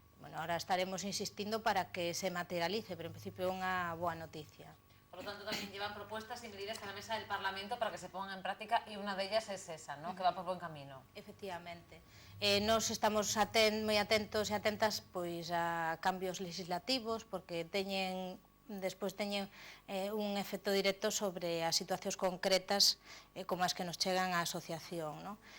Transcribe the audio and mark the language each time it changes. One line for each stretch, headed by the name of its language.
Galician: Bueno, ahora estaremos insistindo para que se materialice, pero en principio é unha boa noticia.
Spanish: Por lo tanto, también llevan propuestas y medidas a la mesa del Parlamento para que se pongan en práctica, y una de ellas es esa, ¿no? Que va por buen camino. Efectivamente.
Galician: Nos estamos moi atentos e atentas pois a cambios legislativos, porque despois teñen un efecto directo sobre as situacións concretas como as que nos chegan á asociación, ¿no?